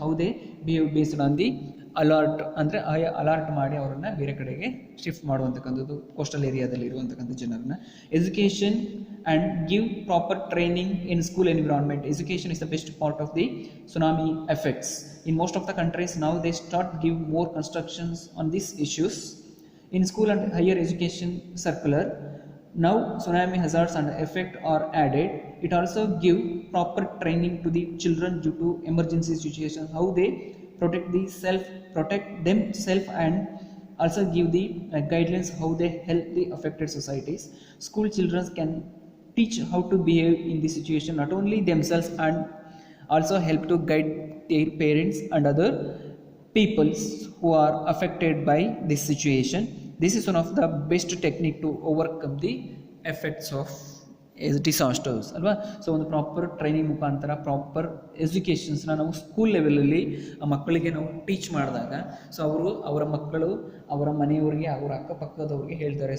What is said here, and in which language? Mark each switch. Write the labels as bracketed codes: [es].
[en] how they behave based on the alert, [kn] ಅಂದರೆ alert ಮಾಡಿ ಅವರನ್ನು ಬೇರೆ ಕಡೆಗೆ ಶಿಫ್ಟ್ ಮಾಡುವಂತಕ್ಕಂಥದ್ದು ಕೋಸ್ಟಲ್ ಏರಿಯಾದಲ್ಲಿ ಇರುವಂತಕ್ಕಂಥ ಜನರನ್ನ. [en] Education and give proper training in school environment. Education is the best part of the tsunami effects. In most of the countries now they start give more constructions on these issues. In school and higher education circular, now tsunami hazards and effect are added. It also give proper training to the children due to emergency situations, how they protect themselves, and also give the guidelines how they help the affected societies. School children can teach how to behave in this situation, not only themselves, and also help to guide their parents and other peoples who are affected by this situation. This is one of the best technique to overcome the effects of [kn] disasters ಅಲ್ವಾ. So ಒಂದು proper training ಮುಖಾಂತರ, proper ಎಜುಕೇಷನ್ಸ್ನ ನಾವು school ಲೆವೆಲಲ್ಲಿ ಆ ಮಕ್ಕಳಿಗೆ ನಾವು teach ಮಾಡಿದಾಗ, so ಅವರ ಮಕ್ಕಳು ಅವರ ಮನೆಯವರಿಗೆ, ಅವರ ಅಕ್ಕಪಕ್ಕದವ್ರಿಗೆ ಹೇಳ್ತಾರೆ.